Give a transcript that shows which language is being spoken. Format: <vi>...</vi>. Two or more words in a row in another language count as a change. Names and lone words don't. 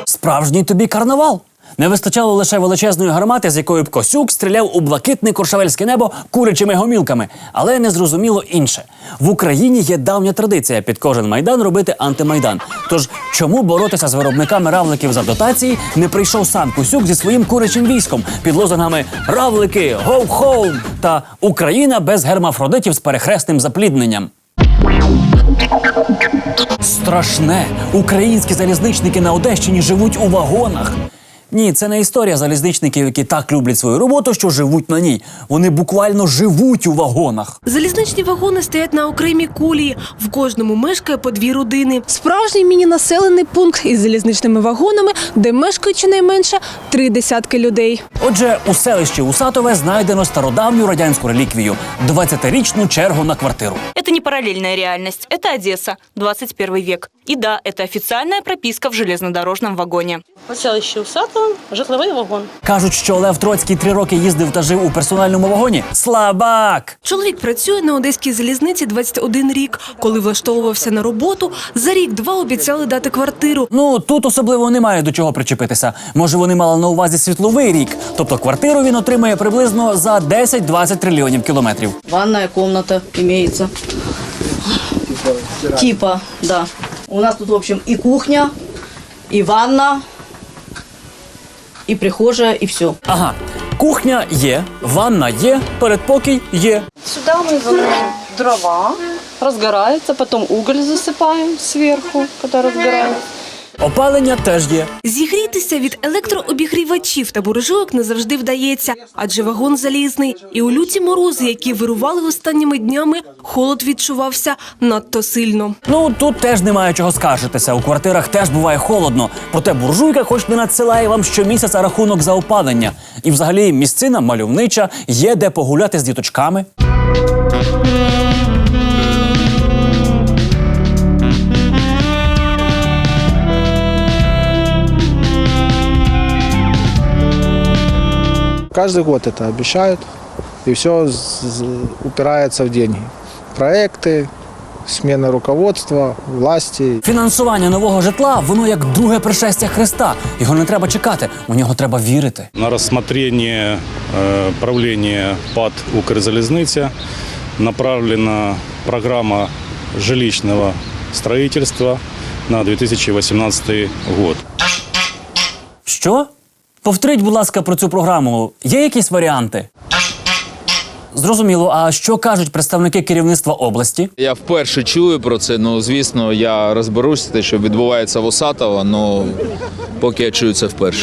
<uk>справжній тобі карнавал. Не вистачало лише величезної гармати, з якою б Косюк стріляв у блакитне куршавельське небо курячими гомілками. Але не зрозуміло інше. В Україні є давня традиція під кожен майдан робити антимайдан. Тож чому боротися з виробниками равликів за дотації не прийшов сам Косюк зі своїм курячим військом під лозунгами «Равлики,</uk> <en>go home»</en> <uk>та «Україна без гермафродитів з перехресним заплідненням». Страшне! Українські залізничники на Одещині живуть у вагонах. Ні, це не історія залізничників, які так люблять свою роботу, що живуть на ній. Вони буквально живуть у вагонах. Залізничні вагони стоять на окремій колії. В кожному мешкає по 2 родини. Справжній міні-населений пункт із залізничними вагонами, де мешкають щонайменше 3 десятки людей. Отже, у селищі Усатове знайдено стародавню радянську реліквію – 20-річну чергу на квартиру.</uk> <ru>Это не параллельная реальность, это Одесса, 21 век. И да, это официальная прописка в железнодорожном вагоне.</ru> <uk>Селище Усатово, житловий вагон. Кажуть, що Лев Троцький 3 роки їздив та жив у персональному вагоні. Слабак! Чоловік працює на Одеській залізниці 21 рік. Коли влаштовувався на роботу, за рік-два обіцяли дати квартиру. Ну, тут особливо немає до чого причепитися. Може, вони мали на увазі світловий рік. Тобто квартиру він отримає приблизно за 10-20 трильйонів кілометрів.</uk> <ru>Ванная комната имеется. Типа, да. У нас тут, в общем, и кухня, и ванна, и прихожая, и все.</ru> <uk>Ага, кухня є, ванна є, передпокій є.</uk> <ru>Сюда мы заносим дрова, разгорается, потом уголь засыпаем сверху, когда разгорается.</ru> <uk>Опалення теж є. Зігрітися від електрообігрівачів та буржуйок не завжди вдається, адже вагон залізний. І у люті морози, які вирували останніми днями, холод відчувався надто сильно. Ну, тут теж немає чого скаржитися. У квартирах теж буває холодно. Проте буржуйка хоч не надсилає вам щомісяця рахунок за опалення. І взагалі місцина мальовнича, є де погуляти з діточками.</uk> <ru>Каждый год это обещают, и все упирается в деньги. Проекты, смена руководства, власти.</ru> <uk>Фінансування нового житла, воно як друге пришестя Христа. Його не треба чекати, у нього треба вірити.</uk> <ru>На рассмотрение правления ПАТ «Укрзалезница» направлена программа жилищного строительства на 2018 год.</ru> <uk>Що? Повторіть, будь ласка, про цю програму. Є якісь варіанти? Зрозуміло. А що кажуть представники керівництва області? Я вперше чую про це. Ну, звісно, я розберуся, те, що відбувається в Усатово, але поки я чую це вперше.</uk>